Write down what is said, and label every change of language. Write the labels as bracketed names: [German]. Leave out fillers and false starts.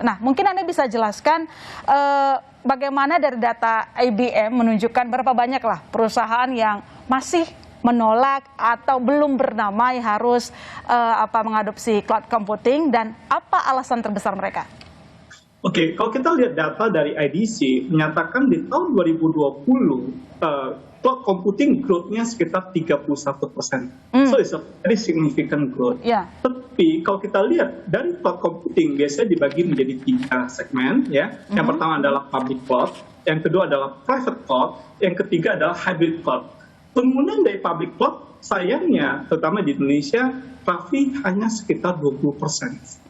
[Indonesian] Nah, mungkin Anda bisa jelaskan bagaimana dari data IBM menunjukkan berapa banyak lah perusahaan yang masih menolak atau belum bernamai harus mengadopsi cloud computing dan apa alasan terbesar mereka? Oke, kalau kita lihat data dari IDC menyatakan di tahun 2020 cloud computing growth-nya sekitar 31%. [English] So it's a very significant growth. [Indonesian] Tapi kalau kita lihat dari cloud computing biasanya dibagi menjadi 3 segmen ya. Yang pertama adalah public cloud, yang kedua adalah private cloud, yang ketiga adalah hybrid cloud. Penggunaan dari public cloud sayangnya, terutama di Indonesia, Raffi hanya sekitar 20%.